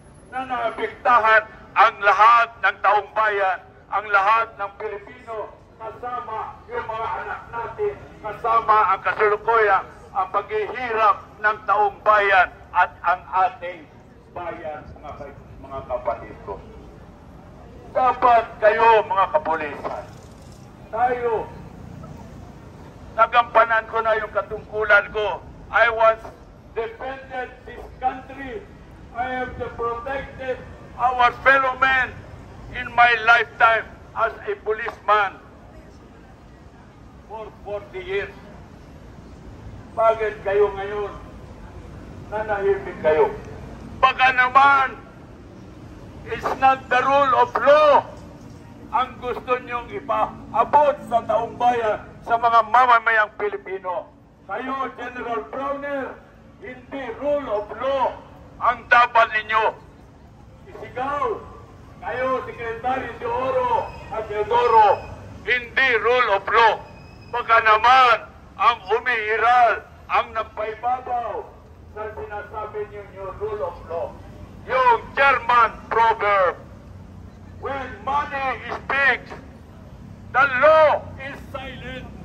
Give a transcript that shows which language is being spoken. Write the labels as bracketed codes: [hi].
[tl] Na naapektahan ang lahat ng taong bayan, ang lahat ng Pilipino, kasama yung mga anak natin, kasama ang kasalukuyan, ang paghihirap ng taong bayan at ang ating bayan, mga kapatid ko. Dapat kayo, mga kapulisan, tayo, nagampanan ko na yung katungkulan ko. [en] I once defended this country. I have protected our fellow men in my lifetime as a policeman. for 40 years. [tl] Bakit kayo ngayon nanahimik kayo? Baka naman, [en] it's not the rule of law [tl] ang gusto nyong ipaabot sa taong bayan, sa mga mamamayang Pilipino. Kayo, General Browner, hindi rule of law ang dapat ninyo isigaw. Kayo, Secretary de Oro at Teodoro, hindi rule of law. Baka naman ang umiiral, ang nagpaibabaw sa sinasabi ninyo rule of law. [en] Yung German proverb, when money speaks, the law is silent.